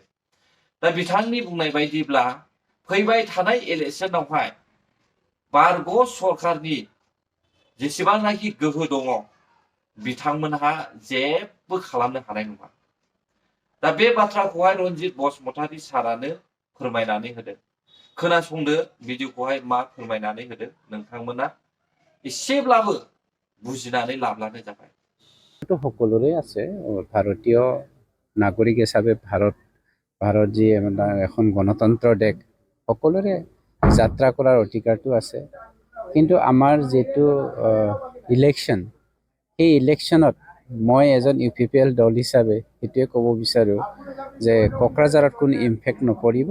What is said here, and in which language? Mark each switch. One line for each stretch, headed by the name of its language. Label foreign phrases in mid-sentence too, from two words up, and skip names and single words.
Bodo: दा बिथांनि बुंनाय बायदिब्ला फैबाय थानाय इलेक्शनावहाय बारग' सरकारनि जेसेबांनाखि गोहो दङ बिथांमोनहा जेबो खालामनो हानाय नङा। दा बे बाथ्राखौहाय रन्जित बसुमतारी सारानो फोरमायनानै होदों। खोनासंदो भिडिअखौहाय मा फोरमायनानै होदों नोंथांमोना एसेब्लाबो बुजिनानै लाब्लानो जाबाय।
Assamese: সকলোৰে আছে ভাৰতীয় নাগৰিক হিচাপে ভাৰত যি এখন গণতন্ত্ৰৰ দেশ, সকলোৰে যাত্ৰা কৰাৰ অধিকাৰটো আছে। কিন্তু আমাৰ যেটো ইলেকশ্যন, এই ইলেকশ্যনত মই এজন ইউপিপিএল দল হিচাপে এটোৱে ক'ব বিচাৰো যে কোকৰাঝাৰত কোনো ইম্পেক্ট নপৰিব।